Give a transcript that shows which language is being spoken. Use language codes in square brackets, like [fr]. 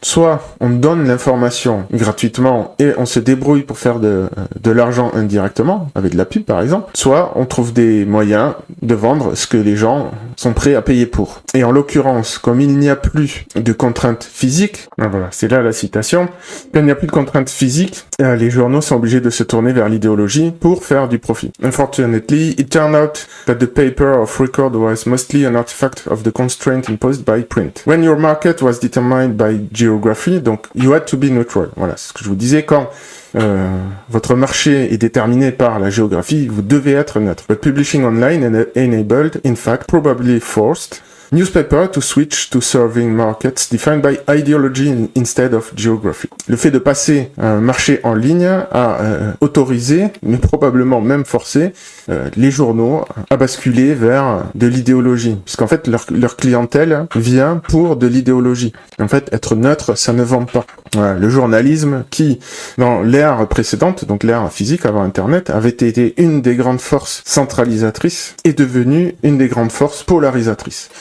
[fr] Soit on donne l'information gratuitement et on se débrouille pour faire de l'argent indirectement, avec de la pub par exemple, soit on trouve des moyens de vendre ce que les gens sont prêts à payer pour. Et en l'occurrence, comme il n'y n'y a plus de contraintes physiques, voilà, c'est là la citation, quand il n'y a plus de contraintes physiques, les journaux sont obligés de se tourner vers l'idéologie pour faire du profit. [en] Unfortunately, it turned out that the paper of record was mostly an artifact of the constraint imposed by print. When your market was determined by geography, donc you had to be neutral. [fr] Voilà, c'est ce que je vous disais, quand votre marché est déterminé par la géographie, vous devez être neutre. [en] But publishing online enabled, in fact, probably forced, newspaper to switch to serving markets defined by ideology instead of geography. [fr] Le fait de passer un marché en ligne a autorisé, mais probablement même forcé, les journaux à basculer vers de l'idéologie. Puisqu'en fait, leur clientèle vient pour de l'idéologie. En fait, être neutre, ça ne vend pas. Voilà, le journalisme qui, dans l'ère précédente, donc l'ère physique avant Internet, avait été une des grandes forces centralisatrices, est devenue une des grandes forces polarisatrices.